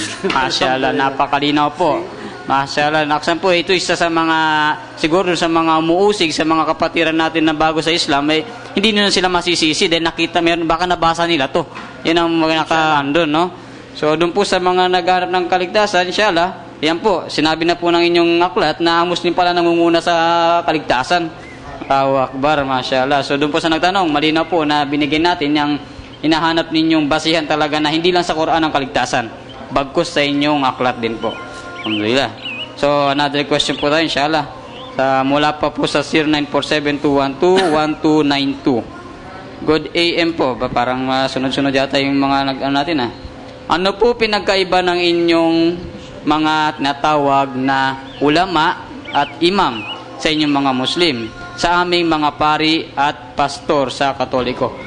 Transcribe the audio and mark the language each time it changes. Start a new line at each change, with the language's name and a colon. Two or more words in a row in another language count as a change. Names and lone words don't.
Filipino: Masyaallah, napakalinaw po. Masyaallah, naksan po, ito isa sa mga, siguro sa mga umuusig, sa mga kapatiran natin na bago sa Islam, hindi nila sila masisisi dahil nakita, baka nabasa nila to. Yan ang mga nakaandun, no? So, doon po sa mga nagharap ng kaligtasan, inshallah, yan po, sinabi na po ng inyong aklat na ang Muslim pala nangunguna sa kaligtasan.
Arabic: الله أكبر، ما شاء الله.
Filipino: So, doon po sa nagtanong, malinaw po na binigyan natin yung hinahanap ninyong basihan talaga na hindi lang sa Quran ang kaligtasan, bagkus sa inyong aklat din po. Alhamdulillah. So,
English: another question
Filipino: po tayo, inshallah. Mula pa po sa 0947-212-1292.
English: Good AM po.
Filipino: Parang sunod-sunod yata yung mga natin, Ano po pinagkaiba ng inyong mga tinatawag na ulama at imam sa inyong mga Muslim, sa aming mga pari at pastor sa Katoliko?